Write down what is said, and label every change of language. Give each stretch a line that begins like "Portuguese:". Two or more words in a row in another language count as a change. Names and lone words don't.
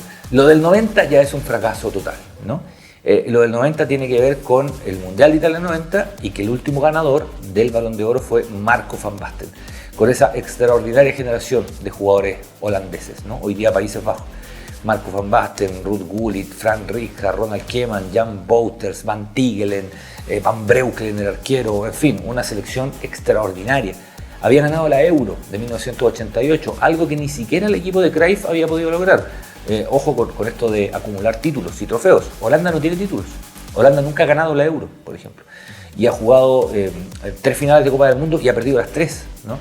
Spanish: Lo del 90 ya es un fracaso total, ¿no? Lo del 90 tiene que ver con el Mundial de Italia 90 y que el último ganador del Balón de Oro fue Marco van Basten, con esa extraordinaria generación de jugadores holandeses, ¿no? Hoy día Países Bajos. Marco van Basten, Ruud Gullit, Frank Rijkaard, Ronald Koeman, Jan Wouters, Van Tigelen, Van Breukelen, el arquero, en fin, una selección extraordinaria. Había ganado la Euro de 1988, algo que ni siquiera el equipo de Cruyff había podido lograr. Ojo con esto de acumular títulos y trofeos. Holanda no tiene títulos. Holanda nunca ha ganado la Euro, por ejemplo. Y ha jugado 3 finales de Copa del Mundo y ha perdido las 3, ¿no?